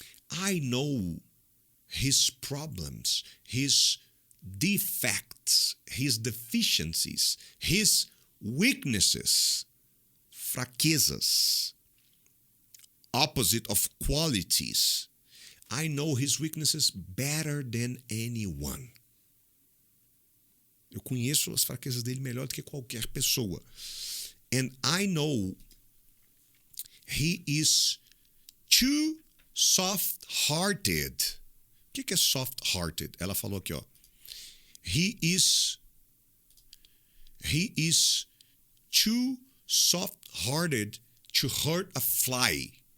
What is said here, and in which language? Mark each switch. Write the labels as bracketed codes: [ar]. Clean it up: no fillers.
[en] I know his problems, his defects, his deficiencies, his weaknesses, fraquezas, opposite of qualities. I know his weaknesses better than anyone. [pt] Eu conheço as fraquezas dele melhor do que qualquer pessoa. [en] And I know he is too soft-hearted. [pt] O que é soft-hearted? Ela falou aqui, ó. [en] He is too soft-hearted to hurt a fly.